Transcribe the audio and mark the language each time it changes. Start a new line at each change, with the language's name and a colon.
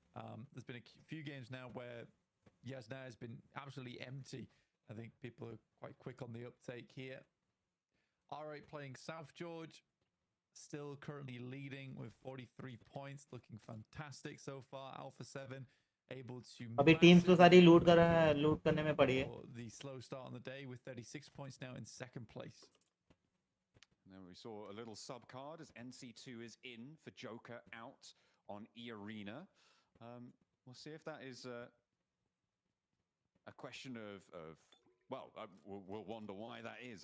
English: There's been a few games now where Yasna has been absolutely empty. I think people are quite quick on the uptake here. R8 playing South George, still currently leading with 43 points, looking fantastic so far. Alpha 7 able to
Hindi: अभी teams तो सारी लूट करने में पड़ी है.
English: The slow start on the day with 36 points now in second place. And then we saw a little sub card as NC2 is in for Joker out on E Arena. We'll see if that is a question of well, we'll wonder why that is.